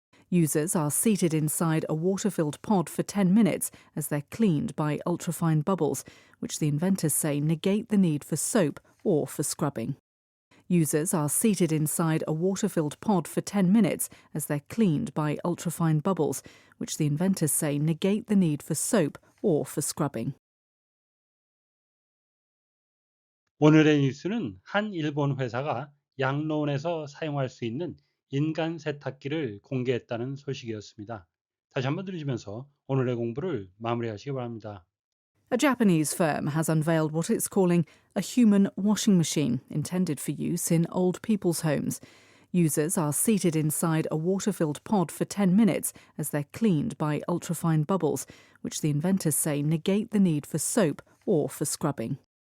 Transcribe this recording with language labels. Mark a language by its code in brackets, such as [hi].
[en] Users are seated inside a water-filled pod for 10 minutes as they're cleaned by ultrafine bubbles, which the inventors say negate the need for soap or for scrubbing. Users are seated inside a water-filled pod for 10 minutes as they're cleaned by ultrafine bubbles, which the inventors say negate the need for soap or for scrubbing. [ko] 오늘의 뉴스는 한 일본 회사가 양로원에서 사용할 수 있는 인간 세탁기를 공개했다는 소식이었습니다. 다시 한번 들으시면서 오늘의 공부를 마무리하시기 바랍니다. [en] A Japanese firm has unveiled what it's calling a human washing machine intended for use in old people's homes. Users are seated inside a water-filled pod for 10 minutes as they're cleaned by ultrafine bubbles, which the inventors say negate the need for soap or for scrubbing.